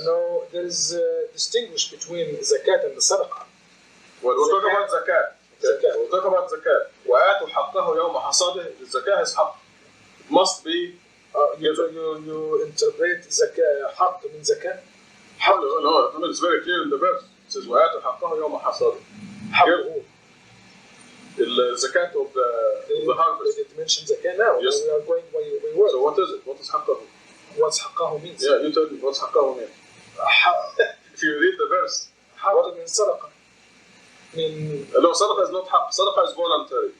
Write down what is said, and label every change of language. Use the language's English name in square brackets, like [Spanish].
[English] No, there is a distinguish between zakat and the sadaqah. Well, we'll talk about zakat. Okay? We'll talk about zakat. [Arabic] وَآتُوا حَقَّهُ يَوْمَ حَصَادِهِ. [English] The zakat is haqq. It must be you interpret zakah haqq min zakah? No, it's very clear in the verse. It says [Arabic] وَآتُوا حَقَّهُ يَوْمَ حَصَادِهِ. [English] The zakat of the harvest. Did it mention zakah now? Yes. We are going by word. So what is it? What is حقه? What's haqqahu means? Yeah, you tell me what's حقه mean. If you read the verse. Haqq min sadaqah. No, sadaqah is not haqq. Sadaqah is voluntary.